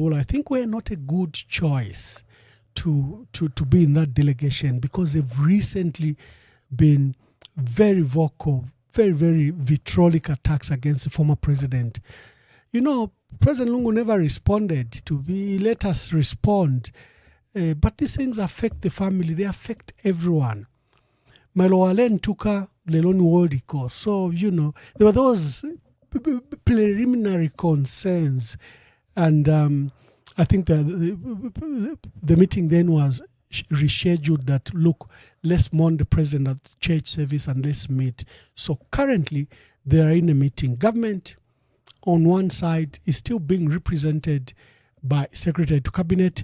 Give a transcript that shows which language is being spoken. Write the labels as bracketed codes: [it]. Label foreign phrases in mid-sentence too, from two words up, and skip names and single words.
[en] I think we're not a good choice to be in that delegation, because they've recently been very vocal, very, very vitriolic attacks against the former president. President Lungu never responded he let us respond. But these things affect the family. They affect everyone. Malowalen tuka leloni wodiko. So, there were those preliminary concerns. And I think that the meeting then was rescheduled that, look, let's mourn the president at the church service and let's meet. So currently, they are in a meeting. Government, on one side, is still being represented by Secretary to Cabinet.